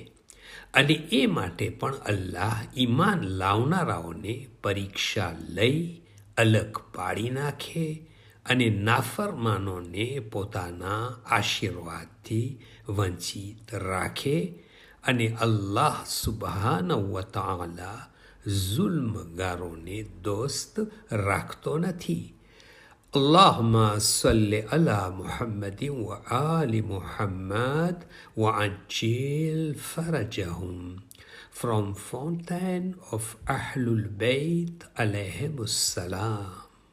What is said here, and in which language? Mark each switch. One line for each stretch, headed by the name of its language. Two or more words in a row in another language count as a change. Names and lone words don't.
Gujarati: અને એ માટે પણ અલ્લાહ ઈમાન લાવનારાઓને પરીક્ષા લઈ અલગ પાડી નાખે અને નાફરમાનોને પોતાના આશીર્વાદથી વંચિત રાખે. અને અલ્લાહ
Arabic: سبحانه وتعالى
Gujarati: ઝુલ્મગારોને દોસ્ત રાખતો નથી.
Arabic: اللهم صل على محمد وآل محمد وعجل فرجهم.
English: From Fountain of Ahlul Bayt
Arabic: عليهم السلام.